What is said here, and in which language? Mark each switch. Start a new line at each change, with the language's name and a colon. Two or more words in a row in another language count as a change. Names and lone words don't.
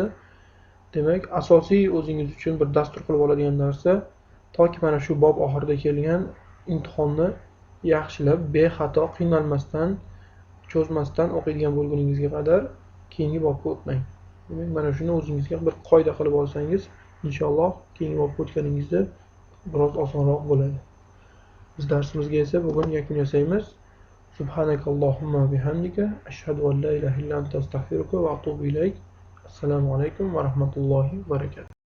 Uzbek: Demak, asosiy o'zingiz uchun bir dastur qilib oladigan narsa toki mana shu bob oxirida kelgan imtihonni yaxshilab, bexato, qiynalmasdan, cho'zmasdan o'qiydigan bo'lguningizga qadar keyingi bobga o'tmang. Demak, mana shuni o'zingizga bir qoida qilib olsangiz, inshaalloh keyingi bobga o'tganingizda biroz osonroq bo'ladi. Biz darsimizga esa bugun yakun yasaymiz.
Arabic: سبحانك اللهم وبحمدك أشهد أن لا إله إلا أنت أستغفرك وأتوب إليك. السلام عليكم ورحمة الله وبركاته.